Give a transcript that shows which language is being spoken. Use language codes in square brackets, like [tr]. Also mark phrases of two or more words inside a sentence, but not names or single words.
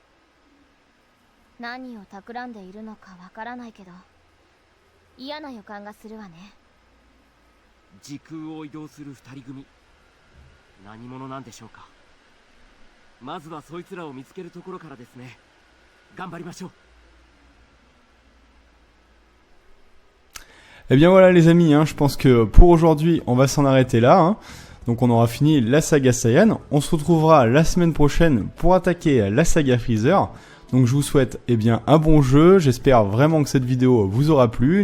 [ja] 何を企んでいるのかわからないけど嫌な予感がするわね。時空を移動する二人組、何者なんでしょうか。まずはそいつらを見つけるところからですね。頑張りましょう。 [fr] Eh bien voilà les amis, hein, je pense que pour aujourd'hui on va s'en arrêter là. Hein. Donc on aura fini la saga Saiyan. On se retrouvera la semaine prochaine pour attaquer la saga Freezer. Donc je vous souhaite bien un bon jeu. J'espère vraiment que cette vidéo vous aura plu.